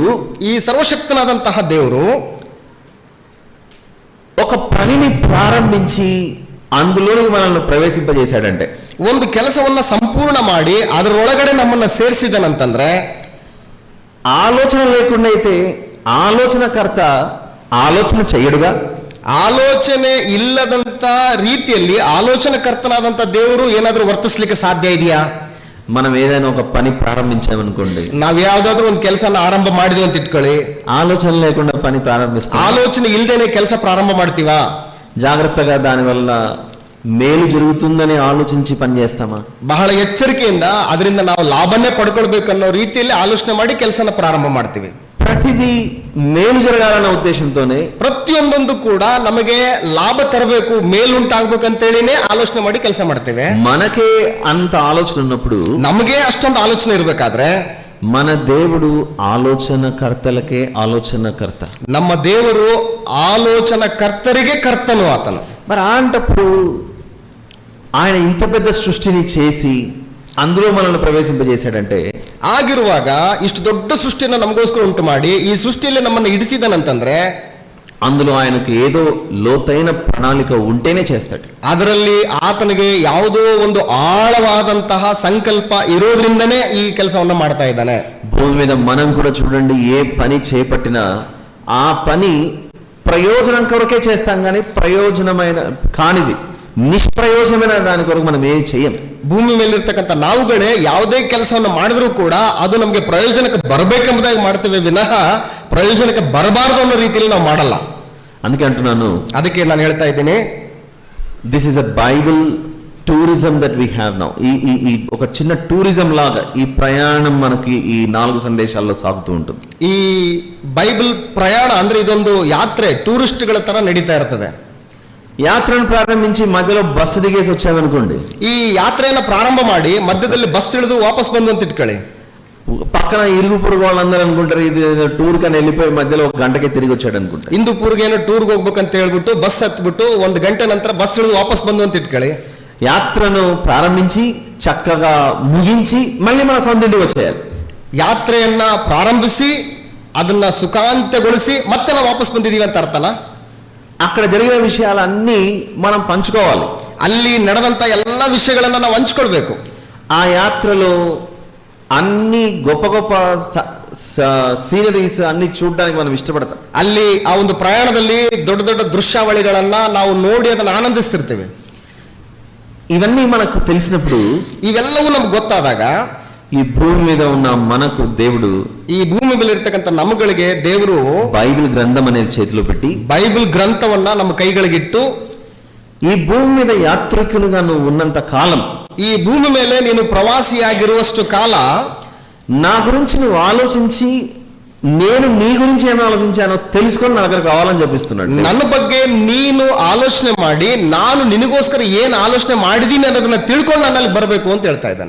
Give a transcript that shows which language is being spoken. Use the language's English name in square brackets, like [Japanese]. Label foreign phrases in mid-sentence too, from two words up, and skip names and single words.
[Kannada] ಈ ಸರ್ವಶಕ್ತನಾದಂತಹ ದೇವರು [Telugu] ఒక పనిని ప్రారంభించి అందులోనికి మనల్ని ప్రవేశింపజేశాడంటే, [Kannada] ಒಂದು ಕೆಲಸವನ್ನ ಸಂಪೂರ್ಣ ಮಾಡಿ ಅದರೊಳಗಡೆ ನಮ್ಮನ್ನ ಸೇರಿಸಿದನಂತಂದ್ರೆ, [Telugu] ఆలోచన లేకుండా అయితే ఆలోచనకర్త ఆలోచన చెయ్యడుగా. [Kannada] ಆಲೋಚನೆ ಇಲ್ಲದಂತ ರೀತಿಯಲ್ಲಿ ಆಲೋಚನಕರ್ತನಾದಂತ ದೇವರು ಏನಾದ್ರೂ ವರ್ತಿಸ್ಲಿಕ್ಕೆ ಸಾಧ್ಯ ಇದೆಯಾ? [Telugu] మనం ఏదైనా ఒక పని ప్రారంభించామనుకోండి, [Kannada] ನಾವ್ ಯಾವ್ದಾದ್ರು ಒಂದು ಕೆಲಸನ ಆರಂಭ ಮಾಡಿದ್ವಿ ಅಂತ ಇಟ್ಕೊಳ್ಳಿ, [Telugu] ఆలోచన లేకుండా పని ప్రారంభిస్తాం. [Kannada] ಆಲೋಚನೆ ಇಲ್ದೇನೆ ಕೆಲಸ ಪ್ರಾರಂಭ ಮಾಡ್ತೀವಾ? [Telugu] జాగ్రత్తగా దానివల్ల మేలు జరుగుతుందని ఆలోచించి పని చేస్తామా? [Kannada] ಬಹಳ ಎಚ್ಚರಿಕೆಯಿಂದ ಅದರಿಂದ ನಾವು ಲಾಭನೇ ಪಡ್ಕೊಳ್ಬೇಕನ್ನೋ ರೀತಿಯಲ್ಲಿ ಆಲೋಚನೆ ಮಾಡಿ ಕೆಲಸನ ಪ್ರಾರಂಭ ಮಾಡ್ತೀವಿ. [Telugu] ప్రతిదీ మేలు జరగాలన్న ఉద్దేశంతోనే, [Kannada] ಪ್ರತಿಯೊಂದೊಂದು ಕೂಡ ನಮಗೆ ಲಾಭ ತರಬೇಕು, ಮೇಲುಂಟಾಗ್ಬೇಕಂತೇಳಿನೇ ಆಲೋಚನೆ ಮಾಡಿ ಕೆಲಸ ಮಾಡ್ತೇವೆ. [Telugu] మనకే అంత ఆలోచన ఉన్నప్పుడు, [Kannada] ನಮಗೆ ಅಷ್ಟೊಂದು ಆಲೋಚನೆ ಇರ್ಬೇಕಾದ್ರೆ [Telugu] మన దేవుడు ఆలోచనకర్తలకే ఆలోచనకర్త. [Kannada] ನಮ್ಮ ದೇವರು ಆಲೋಚನಕರ್ತರಿಗೆ ಕರ್ತನು ಆತನು. [Telugu] మరి అలాంటప్పుడు ఆయన ఇంత పెద్ద సృష్టిని చేసి అందులో మనల్ని ప్రవేశింపజేశాడంటే, [Kannada] ಆಗಿರುವಾಗ ಇಷ್ಟು ದೊಡ್ಡ ಸೃಷ್ಟಿಯನ್ನು ನಮಗೋಸ್ಕರ ಉಂಟು ಮಾಡಿ ಈ ಸೃಷ್ಟಿಯಲ್ಲಿ ನಮ್ಮನ್ನು ಇಡಿಸಿದನಂತಂದ್ರೆ [Telugu] అందులో ఆయనకు ఏదో లోతైన ప్రణాళిక ఉంటేనే చేస్తాడు. [Kannada] ಅದರಲ್ಲಿ ಆತನಿಗೆ ಯಾವುದೋ ಒಂದು ಆಳವಾದಂತಹ ಸಂಕಲ್ಪ ಇರೋದ್ರಿಂದನೇ ಈ ಕೆಲಸವನ್ನ ಮಾಡ್ತಾ ಇದ್ದಾನೆ. [Telugu] భూమి మీద మనం కూడా చూడండి, ఏ పని చేపట్టినా ఆ పని ప్రయోజనం కొరకే చేస్తాం, కానీ ప్రయోజనమైన కానిది, ನಿಷ್ಪ್ರಯೋಜನమైన దాని కొరకు మనం ఏం చేయం. [Kannada] ಭೂಮಿ ಮೇಲಿರ್ತಕ್ಕಂಥ ನಾವುಗಳೇ ಯಾವುದೇ ಕೆಲಸವನ್ನು ಮಾಡಿದ್ರೂ ಕೂಡ ಅದು ನಮಗೆ ಪ್ರಯೋಜನಕ್ಕೆ ಬರಬೇಕೆಂಬುದಾಗಿ ಮಾಡ್ತೇವೆ ವಿನಃ ಪ್ರಯೋಜನಕ್ಕೆ ಬರಬಾರದು ಅನ್ನೋ ರೀತಿಯಲ್ಲಿ ನಾವು ಮಾಡಲ್ಲ. [Telugu] అందుకే అంటున్నాను, [Kannada] ಅದಕ್ಕೆ ನಾನು ಹೇಳ್ತಾ ಇದ್ದೀನಿ, [English] this is a Bible tourism that we have now. [Telugu] ఈ ఒక చిన్న టూరిజం లాగా ఈ ప్రయాణం మనకి ఈ 4 సందేశాల్లో సాగుతూ ఉంటుంది. [Kannada] ಈ ಬೈಬಲ್ ಪ್ರಯಾಣ ಅಂದ್ರೆ ಇದೊಂದು ಯಾತ್ರೆ, ಟೂರಿಸ್ಟ್ಗಳ ತರ ನಡೀತಾ ಇರ್ತದೆ. [Telugu] యాత్రను ప్రారంభించి మధ్యలో బస్సు దిగేసి వచ్చామనుకోండి, [Kannada] ಈ ಯಾತ್ರೆಯನ್ನ ಪ್ರಾರಂಭ ಮಾಡಿ ಮಧ್ಯದಲ್ಲಿ ಬಸ್ ಇಳಿದು ವಾಪಸ್ ಬಂದು ಅಂತ ಇಟ್ಕೊಳ್ಳಿ, [Telugu] పక్కన ఇరుగు పొరుగు వాళ్ళందరూ అనుకుంటారు ఇది టూర్ కని వెళ్ళిపోయి మధ్యలో 1 గంటకే తిరిగి వచ్చాడు అనుకుంటారు. [Kannada] ಇಂದುಪುರ್ಗೆ ಏನೋ ಟೂರ್ಗೆ ಹೋಗ್ಬೇಕಂತ ಹೇಳ್ಬಿಟ್ಟು ಬಸ್ ಹತ್ಬಿಟ್ಟು 1 ಗಂಟೆ ನಂತರ ಬಸ್ ಇಳಿದು ವಾಪಸ್ ಬಂದು ಅಂತ ಇಟ್ಕೊಳ್ಳಿ. [Telugu] యాత్రను ప్రారంభించి చక్కగా ముగించి మళ్ళీ మన సొంత ఇంటికి వచ్చేయాలి. [Kannada] ಯಾತ್ರೆಯನ್ನ ಪ್ರಾರಂಭಿಸಿ ಅದನ್ನ ಸುಖಾಂತ್ಯಗೊಳಿಸಿ ಮತ್ತೆ ನಾವು ವಾಪಸ್ ಬಂದಿದೀವಿ ಅಂತ ಅರ್ಥನಾ? [Telugu] అక్కడ జరిగిన విషయాలన్నీ మనం పంచుకోవాలి. [Kannada] ಅಲ್ಲಿ ನಡೆದಂತ ಎಲ್ಲ ವಿಷಯಗಳನ್ನ ನಾವು ಹಂಚ್ಕೊಳ್ಬೇಕು. [Telugu] ఆ యాత్రలో అన్ని గొప్ప గొప్ప సీనరీస్ అన్ని చూడడానికి మనం ఇష్టపడతాం. [Kannada] ಅಲ್ಲಿ ಆ ಒಂದು ಪ್ರಯಾಣದಲ್ಲಿ ದೊಡ್ಡ ದೊಡ್ಡ ದೃಶ್ಯಾವಳಿಗಳನ್ನ ನಾವು ನೋಡಿ ಅದನ್ನ ಆನಂದಿಸ್ತಿರ್ತೇವೆ. [Telugu] ఇవన్నీ మనకు తెలిసినప్పుడు, [Kannada] ಇವೆಲ್ಲವೂ ನಮ್ಗೆ ಗೊತ್ತಾದಾಗ [Telugu] ఈ భూమి మీద ఉన్న మనకు దేవుడు [Kannada] ಈ ಭೂಮಿ ಮೇಲೆ ಇರ್ತಕ್ಕಂಥ ನಮ್ಮಗಳಿಗೆ ದೇವರು [Telugu] బైబిల్ గ్రంథం అనేది చేతిలో పెట్టి [Kannada] ಬೈಬಲ್ ಗ್ರಂಥವನ್ನ ನಮ್ಮ ಕೈಗಳಿಗಿಟ್ಟು, [Telugu] ఈ భూమి మీద యాత్రికులుగా నువ్వు ఉన్నంత కాలం, [Kannada] ಈ ಭೂಮಿ ಮೇಲೆ ನೀನು ಪ್ರವಾಸಿಯಾಗಿರುವಷ್ಟು ಕಾಲ [Telugu] నా గురించి నువ్వు ఆలోచించి నేను నీ గురించి ఏమి ఆలోచించానో తెలుసుకొని నా దగ్గరకు కావాలని చెప్పిస్తున్నాడు. [Kannada] ನನ್ನ ಬಗ್ಗೆ ನೀನು ಆಲೋಚನೆ ಮಾಡಿ ನಾನು ನಿನಗೋಸ್ಕರ ಏನು ಆಲೋಚನೆ ಮಾಡಿದೀನಿ ಅನ್ನೋದನ್ನ ತಿಳ್ಕೊಂಡು ನನ್ನಲ್ಲಿ ಬರಬೇಕು ಅಂತ ಹೇಳ್ತಾ ಇದ್ದಾನೆ.